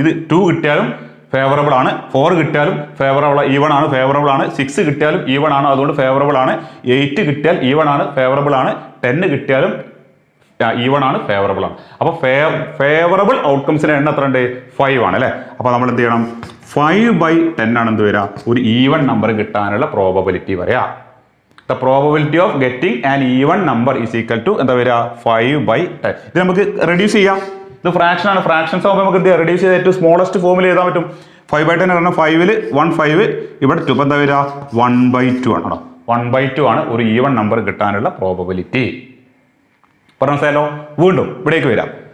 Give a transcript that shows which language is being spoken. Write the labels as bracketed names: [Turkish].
[Malayalam] ഇത് 2 കിട്ടിയാലും ഫേവറബിൾ ആണ്, 4 കിട്ടിയാലും ഈവൺ ആണ്, ഫേവറബിൾ ആണ്, 6 കിട്ടിയാലും ഈവൺ ആണ്, അതുകൊണ്ട് ഫേവറബിൾ ആണ്, 8 കിട്ടിയാൽ ഈവൺ ആണ്, ഫേവറബിൾ ആണ്, 10 കിട്ടിയാലും ഈവൺ ആണ്, ഫേവറബിൾ ആണ്. അപ്പോൾ ഫേവറബിൾ ഔട്ട്കംസിന്റെ എണ്ണം എത്ര ഉണ്ട്? 5 ആണ് അല്ലേ? അപ്പോൾ നമ്മൾ എന്ത് ചെയ്യണം? 5/10 ആണ് എന്ത് വരിക? ഒരു ഈവൺ നമ്പർ കിട്ടാനുള്ള പ്രോബബിലിറ്റി വരിക. [English] The probability of getting an even number is equal to [Malayalam] എന്താ വരിക? 5/10. ഇത് നമുക്ക് റെഡ്യൂസ് ചെയ്യാം. ഇത് ഫ്രാക്ഷൻ ആണ്. ഫ്രാക്ഷൻസ് ആകുമ്പോൾ നമുക്ക് റെഡ്യൂസ് ചെയ്ത് ഏറ്റവും സ്മോളസ്റ്റ് ഫോമിൽ എഴുതാൻ പറ്റും. 5/10 പറഞ്ഞാൽ 5ൽ 1 5 ഇവിടെ 2 എന്താ വരിക? 1/2 ആണ്. 1/2 ആണ് ഒരു ഈവൺ നമ്പർ കിട്ടാനുള്ള പ്രോബബിലിറ്റി. പറഞ്ഞാലോ? വീണ്ടും ഇവിടേക്ക് വരാം.